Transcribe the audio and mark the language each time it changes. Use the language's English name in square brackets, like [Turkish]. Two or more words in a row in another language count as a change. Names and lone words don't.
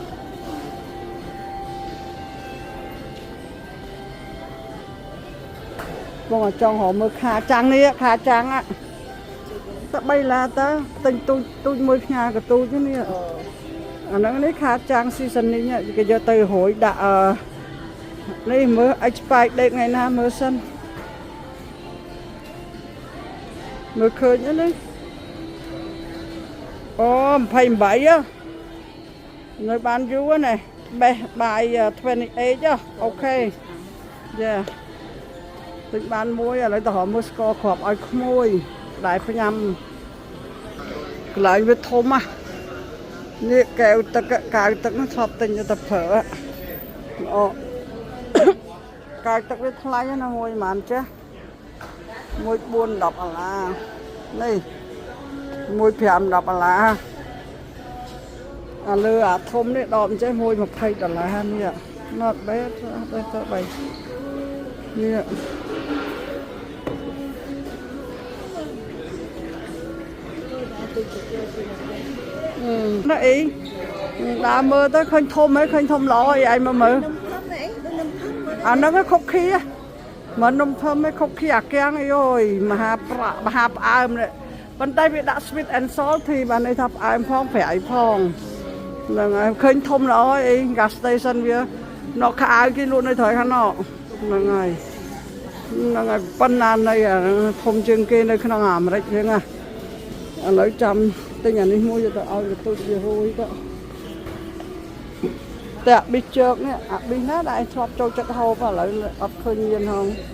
[Khmer] បងចង់រកមើលខាចាំងនេះខាចាំងតែ3ឡាទៅទិញទូចមួយផ្ញើកទូចនេះអាហ្នឹងនេះខាចាំង seasoning គេយកទៅរួយដាក់នេះមើល [English] expire date [Khmer] ថ្ងៃណាមើលសិន មើលឃើញនេះអូ28នៅបានយូរណា [English] best by [Khmer] 28អូខេយ៉ាទិញបានមួយ ឥឡូវទៅរកមើលស្ករគ្រាប់ឲ្យក្មួយដែលផ្ញ៉ាំកន្លែងវាធំនេះកែវទឹកនោះធ្លាប់ទិញទៅប្រើអូកែវទឹកវាថ្លៃណាមួយប៉ុន្មានចេះមួយ4 10ដុល្លារនេះមួយ5 10ដុល្លារអាលើអាធំនេះដបអញ្ចឹងមួយ20ដុល្លារនេះ [English] not bad [Khmer] ទៅបីនេះ អីដើរមើលទៅឃើញធំហើយឃើញធំល្អអីឯងមើលអាហ្នឹងខុកខីមិននំធំទេខុកខីអាគាំងអីអូ យមហាផ្អើមនេះប៉ុន្តែវាដាក់ [English] sweet and salty [Khmer] បានន័យថាផ្អើមផងប្រៃផងហ្នឹងហើយឃើញធំល្អអី [English] gas station [Khmer] វានៅខោគេលក់នៅត្រង់ខាងណោហ្នឹងហើយប៉ុណ្ណានៃធំជាងគេនៅក្នុងអាមេរិកហ្នឹងណាឥឡូវចាំទិញអានេះមួយទៅឲ្យកទូចវារួយទៅតែអាប៊ីជើកនេះអាប៊ីណាដែលឯងធ្លាប់ចូលចិត្តហូបឥឡូវអត់ឃើញមានហង